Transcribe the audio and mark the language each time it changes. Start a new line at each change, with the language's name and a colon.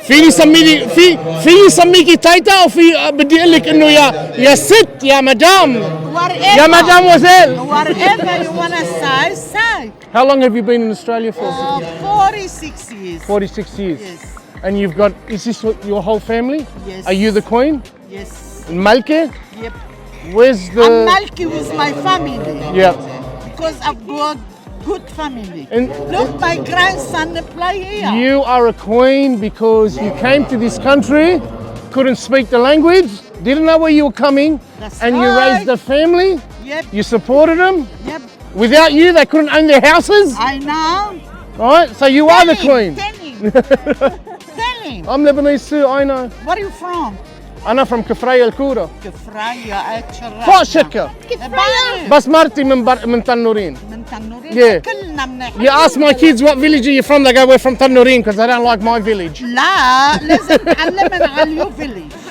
Arabic: فيني سميكي تايتا او بدي اقول لك انه يا ست يا مدام يا مدام وزيل.
English: Whatever you want to say. How long have you been in Australia for? 46 years. 46 years. Yes. And you've got, is this your whole family? Yes. Are you the queen? Yes.
Arabic: Malke?
English: Yep. Where's the... I'm Malki with my family. Yeah. Because I've got good family. And look, my grandson play here. You are a queen because you came to this country, couldn't speak the language, didn't know where you were coming, and you raised a family. Yep. You supported them. Yep. Without you, they couldn't own their houses. I know. Right? So you are the queen. Tell him. name? I'm Lebanese too, I know. Where are you from?
Arabic: أنا
English: from
Arabic: كفراية الكورة. كفراية أتشرفنا. فوق شكة. كفراية. بس مرتي من تنورين. من تنورين.
English: Yeah.
Arabic: كلنا من
English: You ask my kids what village are you from, they go, we're from Tannourine because they don't like my village.
Arabic: لا لازم تعلمنا على
English: اليو فيليج.